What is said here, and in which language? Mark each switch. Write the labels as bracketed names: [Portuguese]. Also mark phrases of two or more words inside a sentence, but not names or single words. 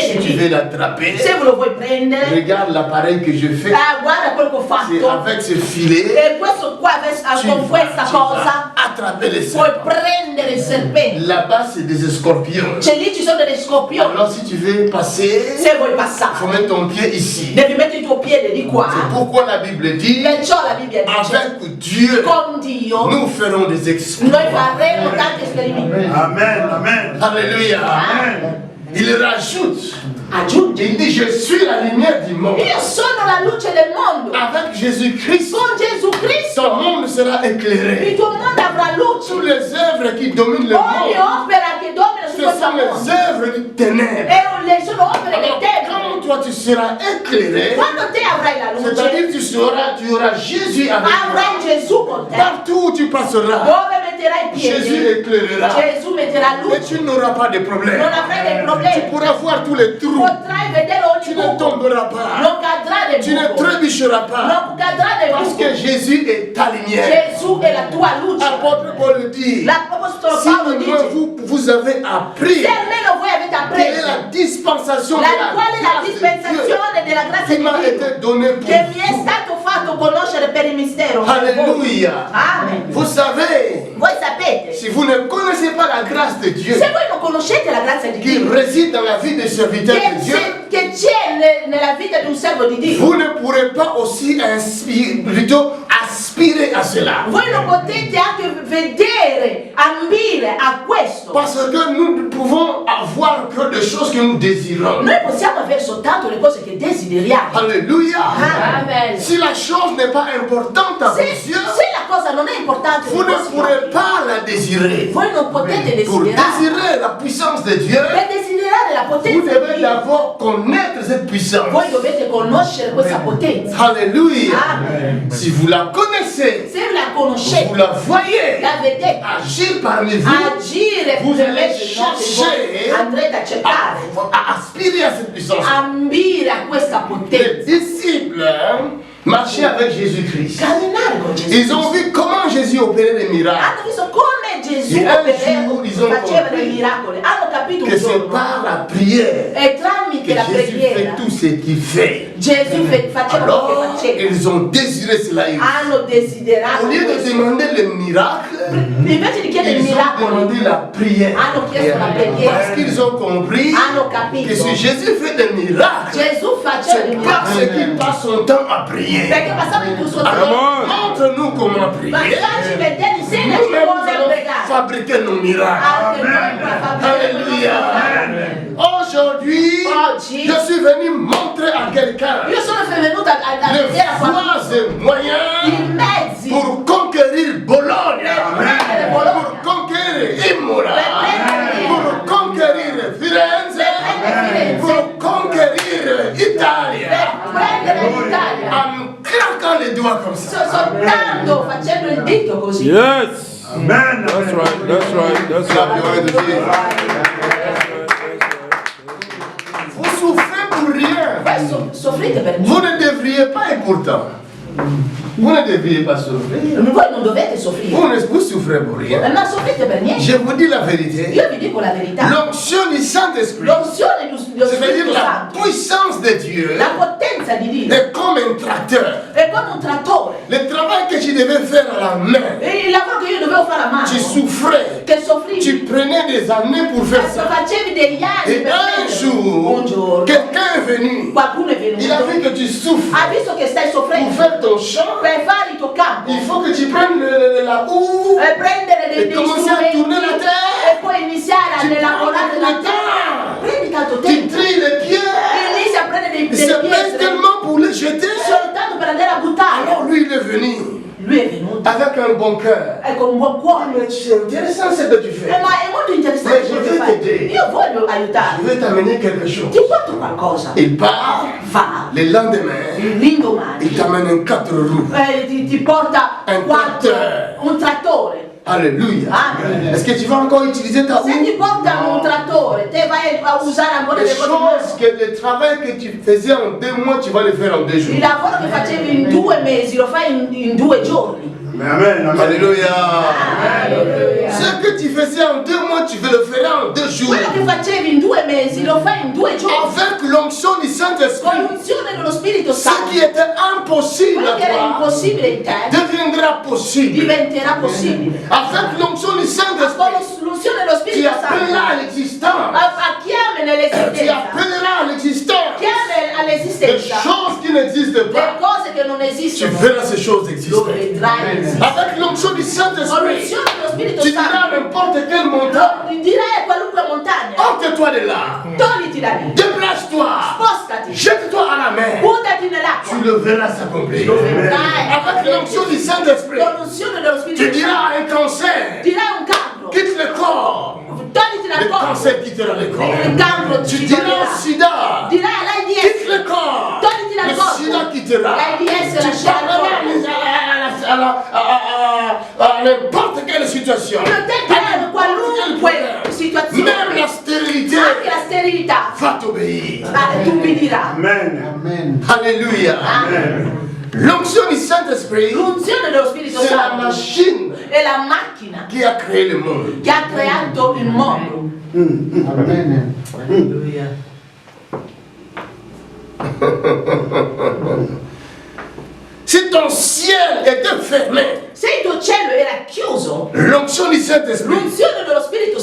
[Italian] piede [French] tu veux [Italian] lì. [French] l'attraper, [Italian] Se lo vuoi prendere, [French] regarde l'appareil que je fais. [Italian] guarda quello che ho [French] C'est [Italian] fatto. [French] avec ce filet, [Italian] E questo qua, con questa [French] tu [Italian] cosa, [French] vas attraper les [Italian] puoi [French] serpents. [Italian] prendere il serpente. [French] Là-bas, c'est des scorpions. [Italian] Cioè lì ci sono delle scorpioni. [French] Alors, si tu veux passer, [Italian] Se vuoi [French] il faut [Italian] passare, [French] mettre ton pied ici. [Italian] devi mettere il tuo piede di [French] C'est [Italian] qua. [French] pourquoi la Bible dit, [Italian] Perciò la Bibbia dice, [French] avec Dieu, [Italian] con Dio [French] nous ferons des exploits. [Italian] noi faremo tanti esperimenti. [French] Amen, amen. Alléluia. [Italian] Amen. [French] Il rajoute, [Italian] Aggiungi, [French] il dit, je suis la lumière du monde. [Italian] io sono la luce del mondo. [French] Avec Jésus-Christ, [Italian] Con Gesù Cristo [French] ton monde sera [Italian] il [French] éclairé. [Italian] tuo mondo avrà luce. [French] Toutes les œuvres qui dominent le [Italian] Ogni [French] monde, [Italian] opera che domina su [French] ce [Italian] questo [French] sont les [Italian] mondo [French] œuvres du ténèbre. [Italian] sono opere del [French] Alors, [Italian] tempo. [French] quand toi tu seras éclairé, [Italian] Quando te avrai la luce, [French] c'est-à-dire tu auras Jésus avec toi. [Italian] avrai Gesù con te. [French] Partout où tu passeras, [Italian] Dove metterai i [French] Jésus [Italian] piedi, [French] éclairera. [Italian] Gesù metterà [French] Et [Italian] luce. [French] tu n'auras pas de problème. [Italian] Non avrai dei [French] Tu [Italian] problemi. [French] pourras voir tous les trous. [Italian] Potrai vedere [French] Tu [Italian] ogni [French] ne [Italian] buco. [French] tomberas pas. [Italian] Non cadrà nel [French] Tu ne [Italian] buco. [French] trébucheras pas. [Italian] Non cadrà nel [French] Parce [Italian] buco. [French] que Jésus est ta lumière. [Italian] Gesù è la tua luce. [French] Apôtre Paul le dit. [Italian] L'Apostolo [French] Si [Italian] Paolo [French] au moins [Italian] dice, [French] vous vous avez appris [Italian] Se almeno voi avete [French] quelle est [Italian] appreso [French] la dispensation de [Italian] qual è la [French] la grâce de Dieu [Italian] dispensazione della grazia [French] qui [Italian] di [French] m'a [Italian] Dio [French] été donnée pour [Italian] che mi è [French] vous. [Italian] stato fatto conoscere per il mistero. [French] Alléluia. [Italian] Amen. [French] Vous savez, [Italian] Voi sapete, [French] si vous ne connaissez pas la grâce de Dieu [Italian] se voi non conoscete la grazia di [French] qui [Italian] Dio [French] réside dans la vie des serviteurs de Dieu, [Italian] che c'è nella vita di un servo di Dio, [French] vous ne pourrez pas aussi plutôt aspirer à cela. [Italian] voi non potete anche vedere, ambire a questo. [French] Parce que nous ne pouvons avoir que des choses que nous désirons. [Italian] Noi possiamo avere soltanto le cose che desideriamo. [French] Alléluia. [Italian] Amen. [French] Si la chose n'est pas importante à vos [Italian] Se [French] yeux, [Italian] la cosa non è importante, [French] vous ne pourrez pas la désirer. [Italian] voi non potete [French] Pour [Italian] desiderare. [French] désirer la puissance de Dieu, [Italian] Per desiderare la [French] vous [Italian] potenza di [French] devez [Italian] Dio, [French] d'abord connaître cette puissance. [Italian] voi dovete conoscere questa potenza. [French] Alléluia. [Italian] Amen. [French] Si vous la connaissez, [Italian] Se la [French] vous [Italian] conoscete, [French] la voyez [Italian] la vedete [French] agir parmi vous, [Italian] agire [French] vous [Italian] per [French] allez [Italian] mezzo di voi, [French] chercher [Italian] andrete a cercare, [French] à aspirer à cette puissance. [Italian] ambire a questa [French] Les [Italian] potenza, [French] disciples marchaient avec Jésus-Christ. [Italian] camminare con Gesù. [French] Ils ont vu comment Jésus opérait les miracles. [Italian] Hanno visto come Gesù E un giorno faceva dei miracoli, hanno capito un [French] Que c'est [Italian] giorno [French] par la prière [Italian] e tramite [French] que [Italian] la [French] Jésus fait [Italian] preghiera [French] tout ce qu'il fait. [Italian] Gesù faceva quello che [French] Alors, [Italian] faceva. [French] ils ont désiré cela. [Italian] Hanno desiderato [French] Au lieu de [Italian] questo. [French] demander le miracle, [Italian] Invece di chiedere i [French] ils ont demandé [Italian] miracoli, [French] la prière. [Italian] hanno chiesto la preghiera, [French] Parce qu'ils ont compris [Italian] hanno [French] que [Italian] capito. [French] si Jésus fait des miracles, [Italian] Gesù faceva [French] c'est [Italian] i [French] parce [Italian] miracoli [French] qu'il passe son temps à prier. [Italian] perché passava il suo [French] Alors, [Italian] tempo. [French] montre-nous comment prier. [Italian] Ma facci vedere, insegnaci [French] Nous-mêmes, nous [Italian] come [French] allons [Italian] pregare. [French] fabriquer nos miracles. [Italian] Anche noi per fare [French] Alléluia. Aujourd'hui, [Italian] Oggi [French] je suis venu montrer à quelqu'un [Italian] io sono venuta a [French] les [Italian] vedere a qualcuno [French] voies et moyens [Italian] i mezzi [French] pour conquérir Bologne, [Italian] prendere [French] pour [Italian] Bologna, [French] conquérir Imola, pour conquérir Firenze, pour conquérir Italie, [Italian] per prendere l'Italia. [French] en claquant les doigts comme ça. [Italian] Soltanto facendo il dito così. [English] Yes. Amen. That's right. That's right. That's [French] La [English] right. [French] gloire de Dieu. Vous souffrez pour rien. [Italian] Voi soffrite per me. [French] Vous ne devriez pas et pourtant. Vous ne devriez pas souffrir. [Italian] Voi non dovete soffrire. [French] Vous souffrez pour rien. [Italian] Non soffrite per niente. [French] Je vous dis la vérité. [Italian] Io vi dico la verità. [French] L'onction du Saint-Esprit, [Italian] L'onzione dello [French] c'est-à-dire [Italian] Spirito [French] la [Italian] Santo, [French] puissance de Dieu, [Italian] la potenza di Dio, [French] est comme un tracteur. [Italian] è come un trattore. [French] Le travail que tu devais faire à la main, [Italian] E il lavoro che io dovevo fare a [French] tu [Italian] mano, [French] souffrais. [Italian] che soffrivi, [French] Tu prenais des années pour faire ça. [Italian] facevi degli anni [French] Et [Italian] per [French] un [Italian] prenderlo. Un [French] jour, [Italian] giorno, [French] quelqu'un est venu. [Italian] qualcuno è [French] Il a vu [Italian] venuto, [French] que tu souffres. [Italian] ha visto che stai [French] Pour [Italian] soffrendo, [French] faire ton champ, [Italian] per fare il tuo campo, [French] il faut que tu prennes la houe [Italian] e prendere e degli [French] commencer à tourner la [Italian] strumenti [French] terre. [Italian] e poi iniziare a [French] Tu [Italian] lavorare [French] prends [Italian] la [French] le [Italian] terra. Prendi tanto [French] Tu [Italian] tempo, [French] trilles les pieds. [Italian] inizi a prendere [French] Il [Italian] delle [French] se baisse [Italian] pietre [French] tellement pour les jeter. [Italian] soltanto per andare a buttare. [French] Alors lui, il est venu [Italian] Lui è venuto [French] avec un bon cœur. [Italian] con un buon cuore. [French] Mais c'est intéressant ce que tu fais. [Italian] Ma è molto interessante [French] Ma [Italian] quello [French] je [Italian] che [French] veux [Italian] fai. [French] t'aider. [Italian] Io voglio [French] Je [Italian] aiutarti. [French] vais t'amener quelque chose. [Italian] Ti porto qualcosa. [French] Il part, [Italian] Va. [French] le lendemain, [Italian] L'indomani [French] il t'amène un 4 roues. [Italian] ti porta Un trattore. un trattore. [French] Alléluia. [Italian] Amen. [French] Est-ce que tu vas encore utiliser ta [Italian] Se ti [French] houe? [Italian] porta un trattore, te vai a usare ancora [French] Les [Italian] le cose [French] choses [Italian] nuove. [French] que le travail que tu faisais en 2 mois, tu vas le faire en 2 jours. [Italian] Il lavoro che facevi in 2 mesi lo fai in 2 giorni. [French] Amen. Amen. Alléluia. [Italian] Alleluia. [French] Ce que tu faisais en 2 mois, tu veux le faire en 2 jours. [Italian] Quello che facevi in 2 mesi lo fai in 2 giorni. [French] Avec l'onction du [Italian] Con [French] Saint-Esprit, [Italian] l'unzione dello Spirito [French] ce [Italian] Santo. [French] qui était impossible [Italian] Quello [French] à [Italian] che era [French] toi [Italian] impossibile in te [French] deviendra possible. [Italian] diventerà possibile. [French] Avec l'onction du [Italian] Con [French] Saint-Esprit, [Italian] l'unzione dello [French] tu [Italian] Spirito Santo. [French] appelleras à l'existence. [Italian] Chiame [French] Tu [Italian] nell'esistenza. [French] appelleras à l'existence [Italian] Chiame [French] des [Italian] all'esistenza [French] choses qui n'existent [Italian] le [French] pas. [Italian] cose che non [French] Tu [Italian] esistono. [French] verras ces choses [Italian] Lo [French] exister. [Italian] vedrai esistere. [French] Avec l'onction du [Italian] Con [French] Saint-Esprit, [Italian] l'unzione dello Spirito [French] tu diras à [Italian] Santo. [French] n'importe quelle montagne, [Italian] Dirai a qualunque montagna. [French] ôte-toi de là, [Italian] Togliti da lì. [French] déplace-toi, [Italian] Spostati. [French] jette-toi à la mer. [Italian] Buttati nell'acqua. [French] Tu le verras s'accomplir. [Italian] Lo vedrai. [French] Avec l'onction du Saint-Esprit, [Italian] Con l'unzione dello [French] tu [Italian] Spirito [French] diras [Italian] Santo. [French] à un cancer, [Italian] Dirai un cancro. [French] quitte le corps. [Italian] Togliti dal [French] Le [Italian] corpo. [French] cancer quittera le corps. [Italian] Il cancro [French] Tu [Italian] ci [French] diras au [Italian] toglierà. [French] sida, [Italian] Dirai all'AIDS. [French] quitte le corps. [Italian] Togliti dal [French] Le [Italian] corpo. [French] sida quittera. [Italian] L'AIDS [French] Tu [Italian] lascerà il [French] parleras [Italian] corpo. [French] à n'importe quelle situation. [Italian] Io te dirai qualunque situazione. [French] Même la stérilité [Italian] Anche la sterilità. [French] va t'obéir. [Italian] Tu mi dirai. Amen. Amen. [French] Alléluia. [Italian] Amen. [French] L'onction du Saint-Esprit, [Italian] L'unzione dello Spirito [French] c'est la [Italian] Santo [French] machine [Italian] è la macchina [French] qui a créé le monde. [Italian] che ha creato il mondo. Amen. [French] Si ton ciel était fermé, [Italian] Se il tuo cielo era chiuso, [French] l'onction du Saint-Esprit [Italian] l'unzione dello Spirito